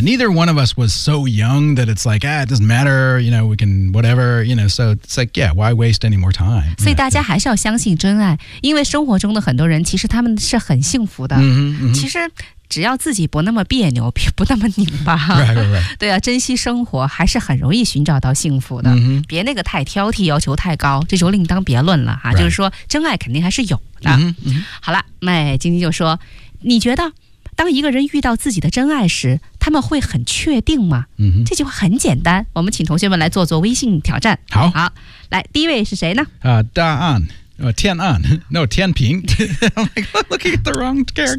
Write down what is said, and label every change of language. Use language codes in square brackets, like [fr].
[en] Neither one of us was so young that it's like, ah, it doesn't matter. You know, we can whatever, you know, so it's like, yeah, why waste any more time? [zh] 所以大家还是要相信真爱，因为生活中的很多人其实他们是很幸福的。嗯、mm-hmm, 其实只要自己不那么别扭，不那么拧巴。 [en] Right, right, right. [zh] 对啊，珍惜生活还是很容易寻找到幸福的。 Mm-hmm. 别那个太挑剔，要求太高，这就另当别论了哈。 [en] Right. [zh] 就是说真爱肯定还是有的。嗯、mm-hmm. 好了，麦晶晶就说你觉得当一个人遇到自己的真爱时他们会很确定吗、嗯、这句话很简单，我们请同学们来做做微信挑战。好好，来第一位是谁呢、 [en] 大安、天安 no 天平I'm looking at the wrong character